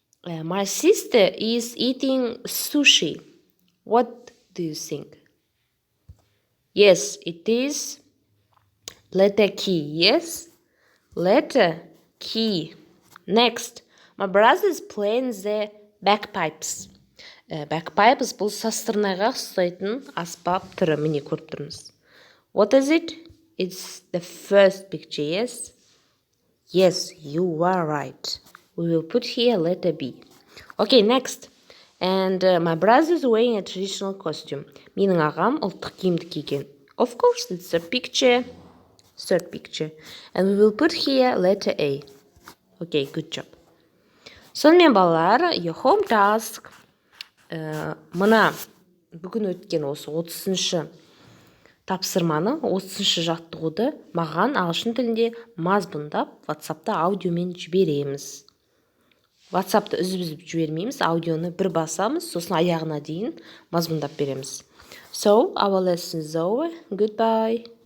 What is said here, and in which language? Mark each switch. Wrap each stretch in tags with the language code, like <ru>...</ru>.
<en>My sister is eating sushi. What do you think? Yes, it is letter key. Yes, letter key. Next, my brother is playing the bagpipes.</en> <kk>Bagpipes бұл састырнайға ұстайтын аспап түрі. Міне көріп тұрмыз.</kk> <en>What is it? It's the first picture, yes? Yes, you are right. We will put here letter B. Okay, next. And my brother is wearing a traditional costume.</en> <kk>Менің ағам ұлттық киімді киген.</kk> <en>Of course, it's a picture. Third picture. And we will put here letter A. Okay, good job.</en> <kk>Сонымен балалар,</kk> <en>your home task.</en> <kk>Мына бүгін өткен осы 30-шы тапсырманы, 30-шы жаттығуды маған ағылшын тілінде мазмұндап WhatsApp-та аудиомен жібереміз. WhatsApp-та үзіп жібермейміз, аудионы бір басамыз, сосын аяғына дейін мазмұндап береміз.</kk> <en>So, our lesson is over. Goodbye.</en>